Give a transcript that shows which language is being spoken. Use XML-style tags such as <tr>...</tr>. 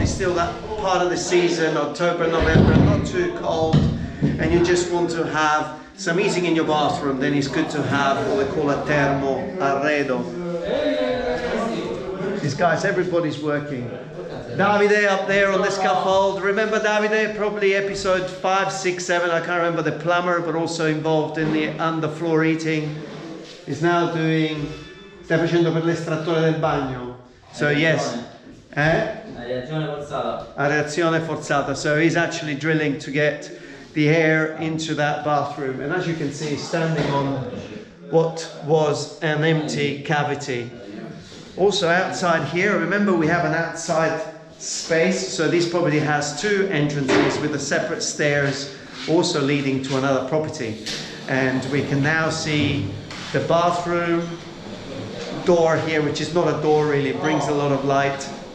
<en>It's still that part of the season, October, November, not too cold, and you just want to have some heating in your bathroom, then it's good to have what they call a thermo arredo. These guys, everybody's working. Davide up there on the scaffold. Remember Davide? Probably episode 5, 6, 7, I can't remember, the plumber, but also involved in the underfloor heating. Is now doing,</en> <it>stai facendo per l'estrattore del bagno.</it> <en>So yes.</en> <it>Reazione forzata. A reazione forzata.</it> <en>So he's actually drilling to get the air into that bathroom, and as you can see, standing on what was an empty cavity. Also outside here, remember we have an outside space, so this property has 2 entrances with the separate stairs also leading to another property, and we can now see the bathroom door here, which is not a door really, it brings a lot of light.</en>